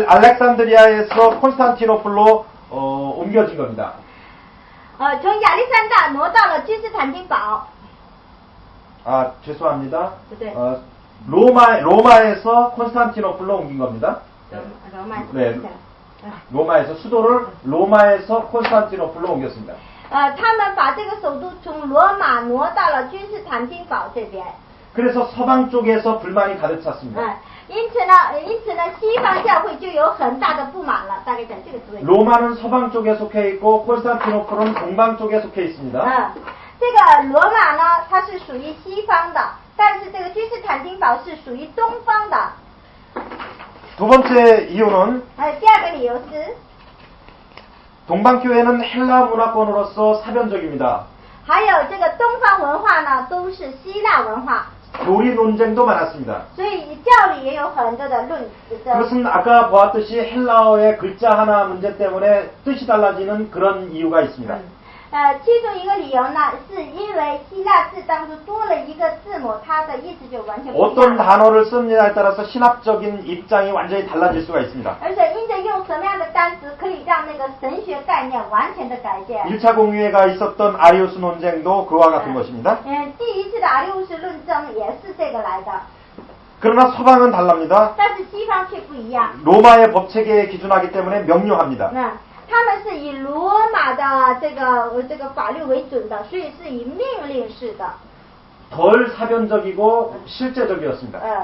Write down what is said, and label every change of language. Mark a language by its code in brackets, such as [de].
[ko] 알렉산드리아에서 콘스탄티노플로 옮겨진 겁니다. [zh] 从亚历山大挪到了君士坦丁堡。 [ko] 아, 죄송합니다. 네. 로마에서 콘스탄티노플로 옮긴 겁니다. [zh] 罗马。 [ko] 네. 로마에서 수도를 로마에서 콘스탄티노플로 옮겼습니다. [zh] 他们把这个首都从罗马挪到了君士坦丁堡这边。 [ko] 그래서 서방 쪽에서 불만이 가득 찼습니다. [zh] 因此呢，西方教会就有很大的不满了。大概讲这个滋味。 [ko] 로마는 서방 쪽에 속해 있고 콘스탄티노플은 동방 쪽에 속해 있습니다. [zh] 这个罗马呢，它是属于西方的，但是这个君士坦丁堡是属于东方的。 [ko] 두 번째 이유는 [zh] 第二个理由是， [ko] 동방교회는 헬라 문화권으로서 사변적입니다. [zh] 还有这个东方文化呢，都是希腊文化， [ko] 교리 논쟁도 많았습니다. [zh] 所以教理也有很多的论争。 [ko] 그것은 아까 보았듯이 헬라어의 글자 하나 문제 때문에 뜻이 달라지는 그런 이유가 있습니다. [zh] 其中一个理由呢，是因为希腊字当中多了一个字母，它的意思就完全不一 [ko] 어떤 단어를 쓰느냐에 따라서 신학적인 입장이 완전히 달라질 수가 있습니다. [zh] 而且因着用什么样的单词，可以让那个神学概念完全的改变。 [ko] 1차 공유회가 있었던 아리우스 논쟁도 그와 같은 것입니다. [zh] 第一次的阿里乌斯论争也是这个来的， [ko] 그러나 서방은 달랍니다. [zh] 但是西方却不一样。 [ko] 로마의 법체계에 기준하기 때문에 명료합니다. [zh] 他们是以罗马的这个法律为准的，所以是以命令式的。 [ko] 덜 사변적이고 실제적이었습니다.